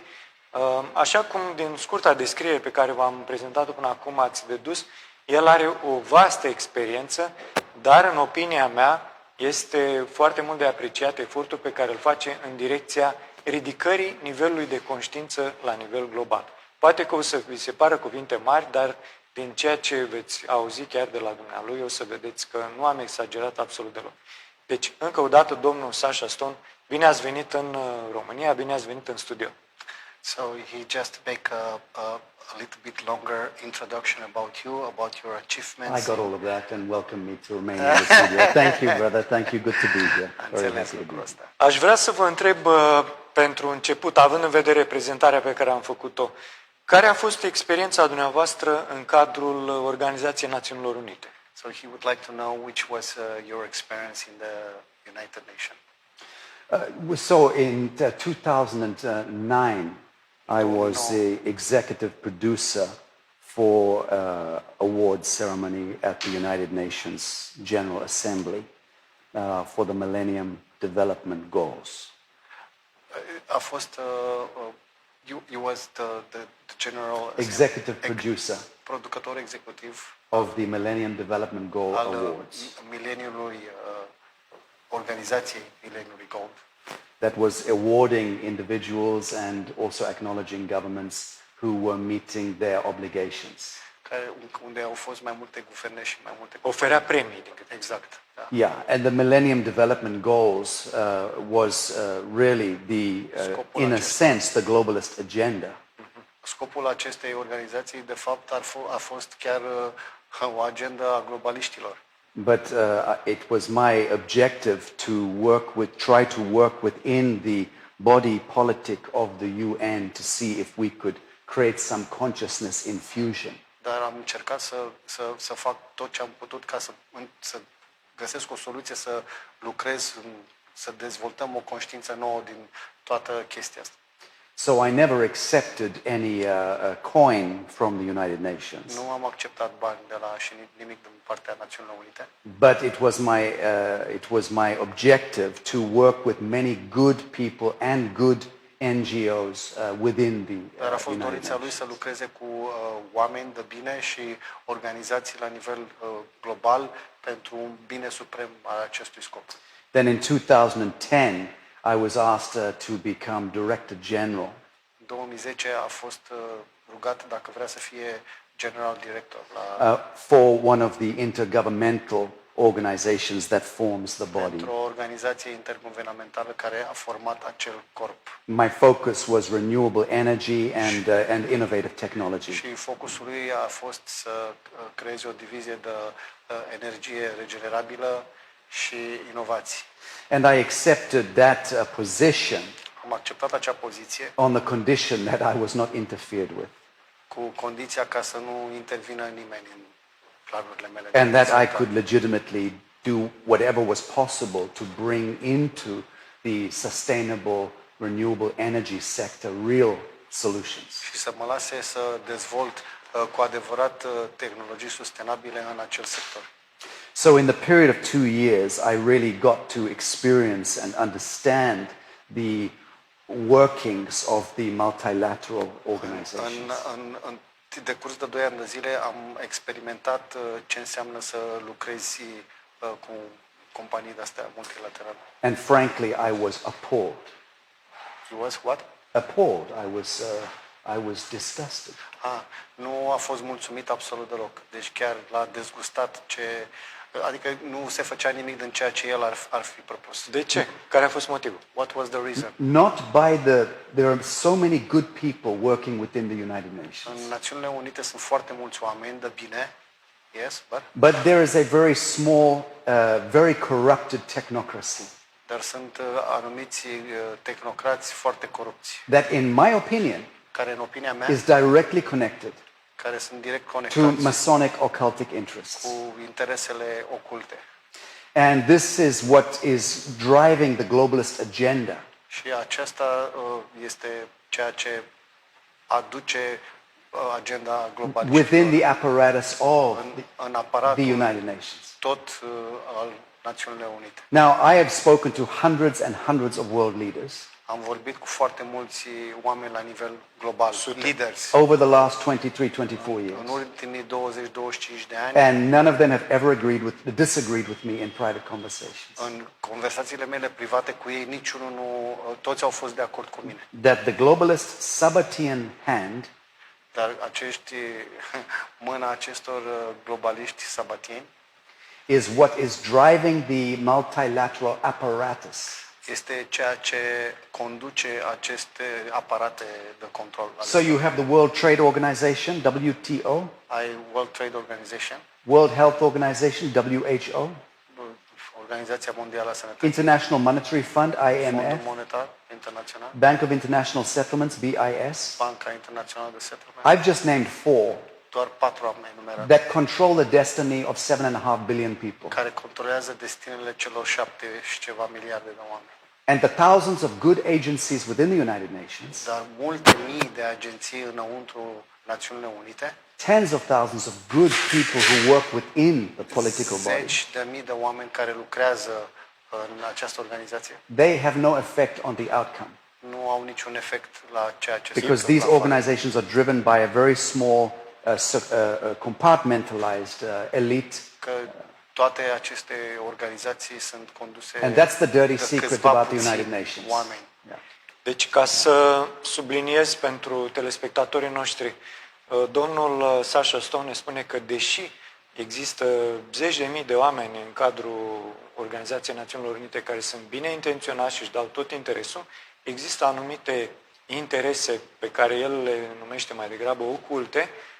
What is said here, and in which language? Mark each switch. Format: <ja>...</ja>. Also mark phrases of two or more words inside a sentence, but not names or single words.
<ro>Așa cum din scurta descriere pe care v-am prezentat-o până acum ați dedus, el are o vastă experiență, dar în opinia mea este foarte mult de apreciat efortul pe care îl face în direcția ridicării nivelului de conștiință la nivel global. Poate că o să vi se pară cuvinte mari, dar din ceea ce veți auzi chiar de la dumnealui, o să vedeți că nu am exagerat absolut deloc. Deci, încă o dată, domnul Sacha Stone, bine ați venit în România, bine ați venit în studio.</ro> <en>So he just make a little bit longer introduction about you, about your achievements. I got all of that and welcome me to Romania in the studio. Thank you, brother. Thank you. Good to be here. Very happy to be here.</en> <ro>Aș vrea să vă întreb pentru început, având în vedere prezentarea pe care am făcut-o, care a fost experiența dumneavoastră în cadrul Organizației Națiunilor Unite?</ro> <en>So he would like to know which was your experience in the United Nations. So in 2009, I was the executive producer for awards ceremony at the United Nations General Assembly for the Millennium Development Goals.</en> <ro>A fost</ro> <en>you was the general Executive producer</en> <ro>producător executiv</ro> <en>of the Millennium Development Goal</en> <ro>al</ro> <en>Awards.</en> <ro>mileniului organizației mileniului Gold.</ro> <en>That was awarding individuals and also acknowledging governments who were meeting their obligations.</en> <ro>Unde au fost mai multe guverne și mai multe Oferea premii. exact. Da.</ro> <en>Yeah, and the Millennium Development Goals was really in a sense, the globalist agenda.</en> <ro>Scopul acestei organizații, de fapt, a fost chiar o agenda a globaliștilor.</ro> <en>But it was my objective to try to work within the body politic of the UN to see if we could create some consciousness infusion.</en> <ro>Dar am încercat să fac tot ce am putut ca să găsesc o soluție, să lucrez, să dezvoltăm o conștiință nouă din toată chestia asta.</ro> <en>So I never accepted any coin from the United Nations.</en> <ro>Nu am acceptat bani de la și nimic din partea Națiunilor Unite.</ro> <en>But it was my objective to work with many good people and good NGOs within the</en> <ro>Dar a fost</ro> <en>United</en> <ro>dorința lui</ro> <en>Nations.</en> <ro>să lucreze cu oameni de bine și organizații la nivel global pentru un bine suprem al acestui scop.</ro> <en>Then in 2010, I was asked to become Director General</en> <ro>În 2010 a fost rugat dacă vrea să fie</ro> <en>General Director</en> <ro>la</ro> <en>for one of the intergovernmental organizations that forms the body.</en> <ro>pentru o organizație interguvernamentală care a format acel corp.</ro> <en>My focus was renewable energy and innovative technology.</en> <ro>Și focusul lui a fost să creeze o divizie de energie regenerabilă și inovații.</ro> <en>And I accepted that position</en> <ro>Am acceptat acea poziție</ro> <en>on the condition that I was not interfered with,</en> <ro>cu condiția ca să nu intervină nimeni în planurile mele.</ro> <en>and that I could legitimately do whatever was possible to bring into the sustainable renewable energy sector real solutions.</en> <ro>Și să mă lase să dezvolt cu adevărat tehnologii sustenabile în acel sector.</ro> <en>So in the period of 2 years, I really got to experience and understand the workings of the multilateral organizations.</en> <ro>În decurs de 2 ani de zile am experimentat ce înseamnă să lucrezi cu companii de-astea multilaterale.</ro> <en>And frankly, I was appalled. You was what? Appalled. I was disgusted.</en> <ro>Nu a fost mulțumit absolut deloc. Deci chiar l-a dezgustat adică nu se făcea nimic din ceea ce el ar fi propus. De ce? Care a fost motivul?</ro> <en>What was the reason? There are so many good people working within the United Nations.</en> <ro>În Națiunile Unite sunt foarte mulți oameni de bine.</ro> <en>Yes, But there is a very small, very corrupted technocracy</en> <ro>dar sunt anumiți tehnocrați foarte corupți,</ro> <en>that, in my opinion,</en> <ro>care în opinia mea,</ro> <en>is directly connected</en> <ro>care sunt direct</ro> <en>to</en> <ro>conectați</ro> <en>Masonic occultic interests.</en> <ro>cu interesele oculte.</ro> <en>And this is what is driving the globalist agenda.</en> <ro>Și aceasta este ceea ce aduce agenda globală</ro> <en>Within the apparatus of</en> <ro>în aparatul</ro> <en>the United Nations.</en> <ro>tot al Națiunilor Unite.</ro> <en>Now, I have spoken to hundreds and hundreds of world leaders</en> <ro>Am vorbit cu foarte mulți oameni la nivel global, leaders,</ro> <en>over the last 23-24</en> <ro>în</ro> <en>years.</en> <ro>ultimii 20-25 de ani.</ro> <en>And none of them have ever disagreed with me in private conversations.</en> <ro>În conversațiile mele private cu ei, niciunul nu, toți au fost de acord cu mine.</ro> <en>That the globalist Sabbatean hand</en> <ro>Dar mâna acestor globaliști sabatieni</ro> <en>is what is driving the multilateral apparatus.</en> <ro>este ceea ce conduce aceste aparate de control.</ro> <en>So you have the World Trade Organization, WTO,</en> <ro>Ai World Trade Organization,</ro> <en>World Health Organization, WHO,</en> <ro>Organizația Mondială a Sănătății,</ro> <en>International Monetary Fund,</en> <ro>Fondul</ro> <en>IMF,</en> <ro>Monetar Internațional,</ro> <en>Bank of International Settlements, BIS.</en> <ro>Banca Internațională de Settlement.</ro> <en>I've just named 4</en> <ro>Doar 4 am enumerat,</ro> <en>that control the destiny of 7.5 billion people.</en> <ro>care controlează destinele celor 7 și ceva miliarde de oameni.</ro> <en>and the thousands of good agencies within the United Nations,</en> <ro>dar multe mii de agenții înăuntru Națiunile Unite,</ro> <en>tens of thousands of good people who work within the political body,</en> <ro>zeci de mii de oameni care lucrează în această organizație,</ro> <en>they have no effect on the outcome.</en> <ro>nu au niciun efect la ceea ce se</ro> <en>Because</en> <ro>întâmplă</ro> <en>these</en> <ro>afară.</ro> <en>organizations are driven by a very small, compartmentalized elite.</en> <ro>Că toate aceste organizații sunt conduse</ro> <en>And that's the dirty</en> <ro>de</ro> <en>secret</en> <ro>câțiva</ro> <en>about the</en> <ro>puțini</ro> <en>United Nations.</en> <ro>oameni.</ro> <en>Yeah.</en> <ro>Deci, ca să subliniez pentru telespectatorii noștri, domnul Sacha Stone ne spune că deși există zeci de mii de oameni în cadrul Organizației Națiunilor Unite care sunt bine intenționați și își dau tot interesul, există anumite interese pe care el le numește mai degrabă oculte,</ro>